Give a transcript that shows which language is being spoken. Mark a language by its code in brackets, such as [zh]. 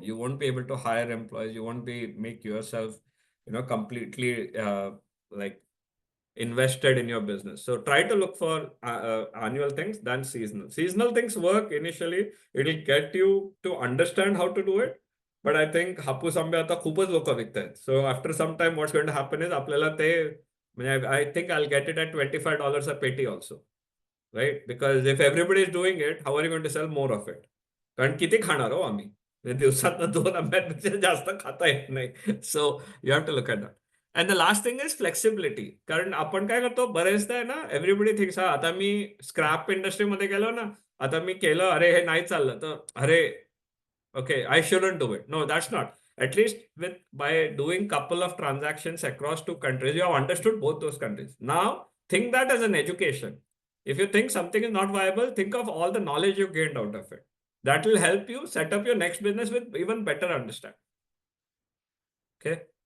[en] You won't be able to hire employees. You won't make yourself, completely invested in your business. So try to look for annual things than seasonal. Seasonal things work initially. It'll get you to understand how to do it. But I think [mr] हापूस आंबे आता खूपच लोक विकतायत. [en] So after some time, what's going to happen is [mr] आपल्याला ते, [en] I think I'll get it at $25 a petty also. Right? Because if everybody is doing it, how are you going to sell more of it? [mr] कारण किती खाणार हो आम्ही? दिवसातनं 2 आंब्यांपेक्षा जास्त खाता येत नाही. [en] So you have to look at that. And the last thing is flexibility. [mr] कारण आपण काय करतो बरेचदा आहे ना, [en] everybody thinks [mr] आता मी स्क्रॅप इंडस्ट्रीमध्ये गेलो ना, आता मी केलं, अरे हे नाही चाललं, तर अरे [en] okay, I shouldn't do it. No, that's not. At least by doing couple of transactions across 2 countries, you have understood both those countries. Now, think that as an education. If you think something is not viable, think of all the knowledge you gained out of it. That will help you set up your next business with even better understanding. Okay.